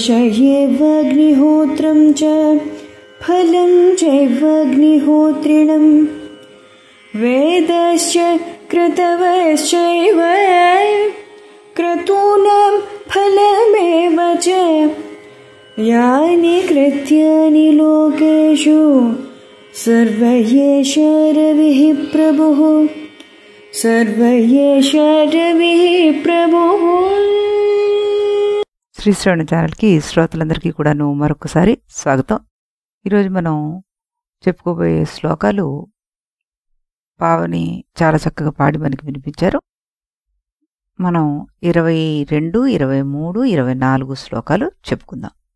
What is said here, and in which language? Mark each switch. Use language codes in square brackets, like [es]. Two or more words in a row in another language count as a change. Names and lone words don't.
[sa] एवाग्निहोत्रं च फलं चैवाग्निहोत्रिणं वेदश्च क्रतवश्चैव क्रतूनां फलमेव च यानि कृत्यानि लोकेषु सर्व एष रविः प्रभुः सर्व एष रविः प्रभुः. [te] శ్రీ శ్రవణ ఛానల్కి శ్రోతలందరికీ కూడాను మరొకసారి స్వాగతం. ఈరోజు మనం చెప్పుకోబోయే శ్లోకాలు పావని చాలా చక్కగా పాడి మనకి వినిపించారు. మనం 22, 23, 24 శ్లోకాలు చెప్పుకుందాం.